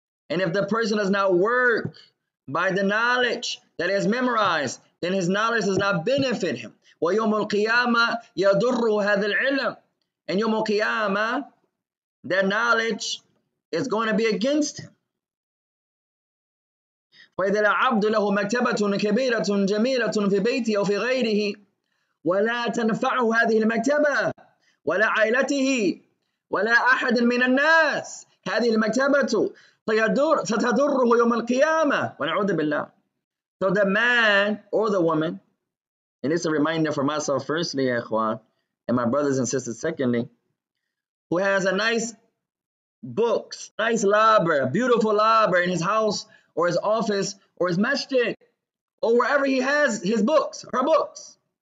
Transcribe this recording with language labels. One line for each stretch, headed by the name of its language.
English: And if the person does not work by the knowledge that is memorized, then his knowledge does not benefit him.
Arabic: وَيَوْمُ الْقِيَامَةِ يَضُرُّ هَذَا الْعِلْمِ.
English: And
Arabic: يوم القيامة,
English: that knowledge is going to be against him.
Arabic: فَإِذَا الْعَبْدُ لَهُ مَكْتَبَةٌ كَبِيرَةٌ جَمِيلَةٌ فِي بَيْتِهِ أو في غيره ولا تنفعه هذه المكتبة ولا عائلته ولا أحد من الناس هذه المكتبة ستضره يوم القيامة ونعوذ بالله.
English: So the man or the woman And it's a reminder for myself, firstly, ikhwan, and my brothers and sisters, secondly, who has a nice books, nice library, a beautiful library in his house or his office or his masjid or wherever he has his books, her books.